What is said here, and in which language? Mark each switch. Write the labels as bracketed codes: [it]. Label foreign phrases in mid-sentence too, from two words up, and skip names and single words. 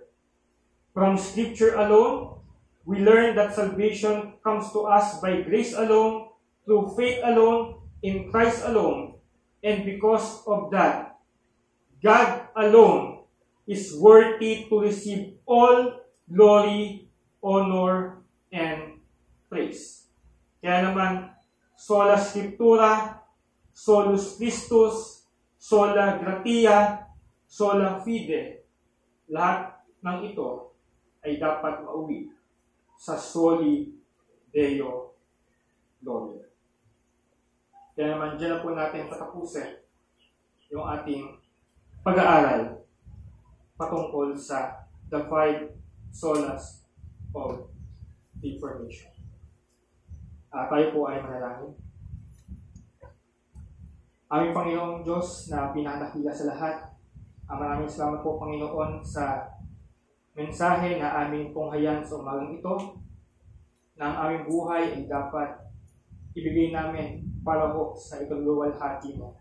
[en] From Scripture alone, we learn that salvation comes to us by grace alone, through faith alone, in Christ alone, and because of that, God alone is worthy to receive all glory, honor, and praise. [tl] Kaya naman, [la] sola scriptura, solus Christus, sola gratia, sola fide, [tl] lahat ng ito ay dapat mauwi sa [la] Soli Deo Gloria. [tl] Kaya naman, dyan na po natin patapusin yung ating pag-aaral patungkol sa [en] the 5 solas of Reformation. [tl] Tayo po ay manalangin. Aming Panginoong Diyos na pinakadakila sa lahat, maraming salamat po, Panginoon, sa mensahe na aming tunghayan sa umagang ito, na ang aming buhay ay dapat ibigay namin para po sa ikaluwalhati mo.